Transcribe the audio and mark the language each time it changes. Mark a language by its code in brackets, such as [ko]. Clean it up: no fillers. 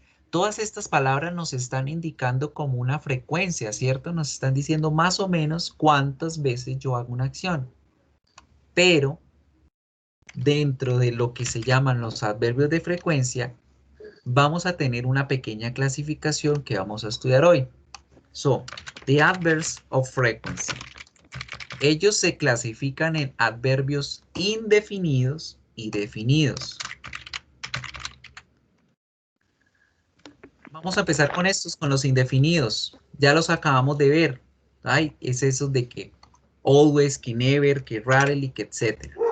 [es] Todas estas palabras nos están indicando como una frecuencia, ¿cierto? Nos están diciendo más o menos cuántas veces yo hago una acción. Pero dentro de lo que se llaman los adverbios de frecuencia, vamos a tener una pequeña clasificación que vamos a estudiar hoy. [en] So, the adverbs of frequency. [es] Ellos se clasifican en adverbios indefinidos y definidos. Vamos a empezar con estos, con los indefinidos. Ya los acabamos de ver. Ay, es eso de que always, que never, que rarely, que etc.